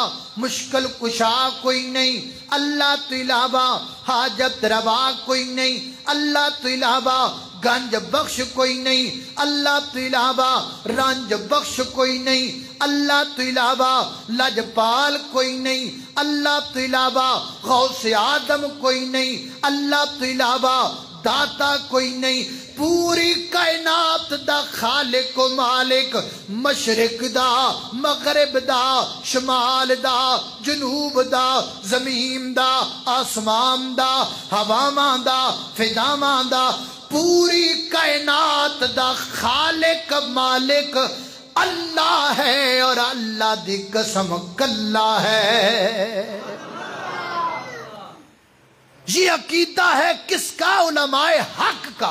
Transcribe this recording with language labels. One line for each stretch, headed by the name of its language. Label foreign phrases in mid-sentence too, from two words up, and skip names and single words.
Punjabi: مشکل کشا کوئی نہیں، اللہ تو علاوہ حاجت روا کوئی نہیں، اللہ تو علاوہ گنج بخش کوئی نہیں، اللہ تو علاوہ رنج بخش کوئی نہیں، اللہ تو علاوہ لجپال کوئی نہیں، اللہ تو علاوہ غوث آدم کوئی نہیں، اللہ تو علاوہ داتا کوئی نہیں۔ پوری کائنات دا خالق و مالک، مشرق دا مغرب دا شمال دا جنوب دا زمین دا آسمان دا ہواواں دا فضاواں دا، پوری کائنات دا خالق مالک اللہ ہے، اور اللہ دی قسم کلا ہے۔
Urdu: یہ عقیدہ ہے کس کا؟ علماء حق کا۔